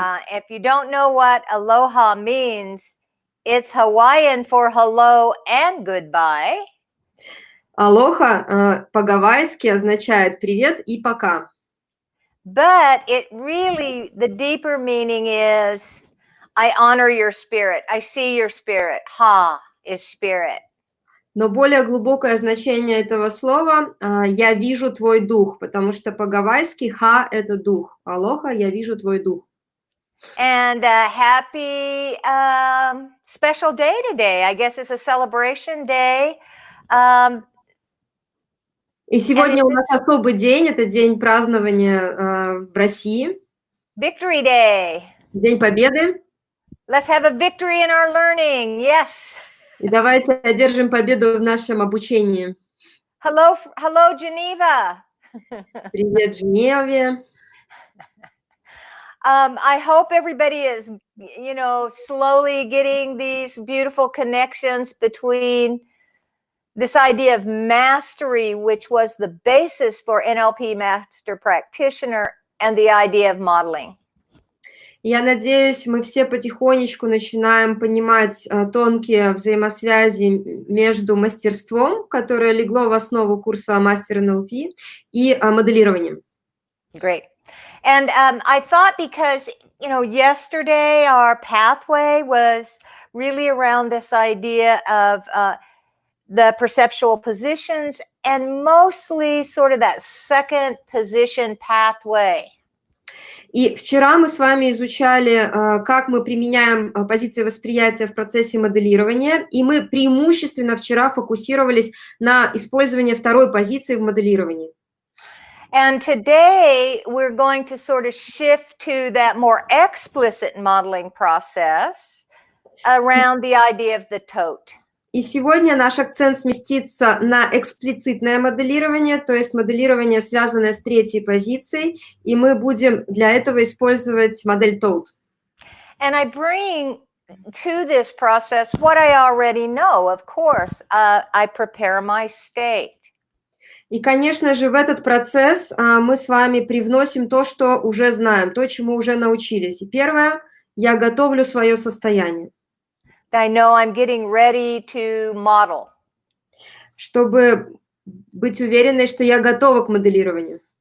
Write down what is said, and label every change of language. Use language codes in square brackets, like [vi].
[en] If you don't know what aloha means, it's Hawaiian for hello and goodbye. [ru] Алоха по-гавайски означает привет и пока. [en] But it really, the deeper meaning is, I honor your spirit. I see your spirit. Ha is spirit. [ru] Но более глубокое значение этого слова «я вижу твой дух», потому что по-гавайски «ха» – это дух, алоха – «я вижу твой дух». [en] And a happy special day today. I guess it's a celebration day. [ru] И сегодня у нас особый день, это день празднования в России. [en] Victory Day. [ru] День Победы. [en] Let's have a victory in our learning. Yes. [ru] И давайте одержим победу в нашем обучении. [en] Hello, Geneva. [ru] Привет, Женеве. [en] I hope everybody is, slowly getting these beautiful connections between this idea of mastery, which was the basis for NLP Master Practitioner, and the idea of modeling. [ru] Я надеюсь, мы все потихонечку начинаем понимать тонкие взаимосвязи между мастерством, которое легло в основу курса Мастер НЛП, и моделированием. [en] Great. And I thought because, yesterday our pathway was really around this idea of the perceptual positions and mostly sort of that second position pathway. [ru] И вчера мы с вами изучали, как мы применяем позиции восприятия в процессе моделирования, и мы преимущественно вчера фокусировались на использовании второй позиции в моделировании. [en] And today we're going to sort of shift to that more explicit modeling process around the idea of the tote. [ru] И сегодня наш акцент сместится на эксплицитное моделирование, то есть моделирование, связанное с третьей позицией, и мы будем для этого использовать модель TOAD. [en] And I bring to this process what I already know. Of course, I prepare my state. [ru] И, конечно же, в этот процесс мы с вами привносим то, что уже знаем, то, чему уже научились. И первое, я готовлю свое состояние. [en] I know I'm getting ready to model. [ru] Чтобы быть уверенной, что я готова к моделированию.